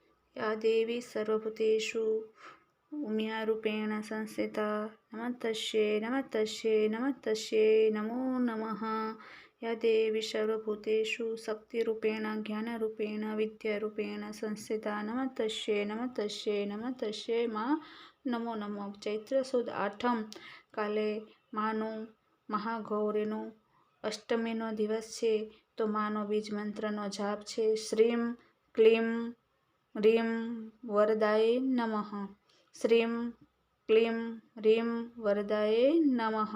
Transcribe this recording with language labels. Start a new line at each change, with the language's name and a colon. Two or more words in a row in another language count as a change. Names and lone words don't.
Sanskrit: या देवी सर्वभूतेषु उम्यारूपेण संस्थिता नमस्तस्यै नमस्तस्यै नमस्तस्यै नमो नमः। या देवी सर्वभूतेषु शक्तिरूपेण ज्ञानरूपेण विद्यारूपेण संस्थिता नमस्तस्यै नमस्तस्यै नमस्तस्यै માં નમો નમઃ।
Gujarati: ચૈત્ર સુદ આઠમ કાલે માનું મહાગૌરીનું અષ્ટમીનો દિવસ છે, તો માનો બીજ મંત્રનો જાપ છે
Sanskrit: શ્રીમ ક્લીમ રીમ વરદાય નમઃ। શ્રીમ ક્લીમ રીમ વરદાય નમઃ।